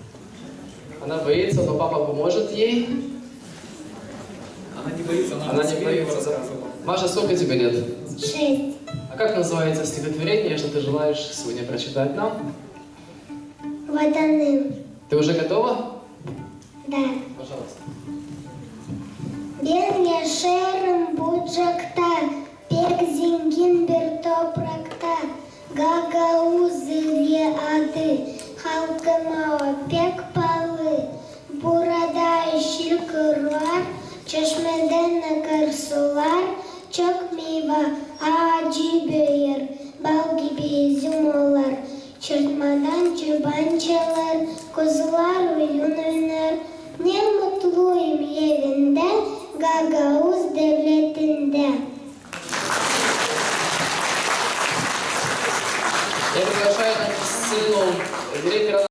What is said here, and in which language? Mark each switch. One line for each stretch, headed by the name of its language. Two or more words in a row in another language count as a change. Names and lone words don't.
Russian: Она боится, но папа поможет ей. Она не боится, она не боится. Маша, сколько тебе лет? 6. А как называется стихотворение, что ты желаешь сегодня прочитать нам? Ватаным. Ты уже готова? Да. Пожалуйста.
Gagauz: Ben yaşarım bucakta, pek zengin bir toprakta. Gagauzeli adı, halkıma pek pahalı. Burada yeşil kırlar, Çeşmeden akar sular, çok meyve ağacı büyür, bal gibi üzüm olur. Çırpmadan çoban çalar, kuzular oyun oynar. Ne mutluyum evinde, Gagavuz devletinde.
Russian: Я приглашаю на сцену директора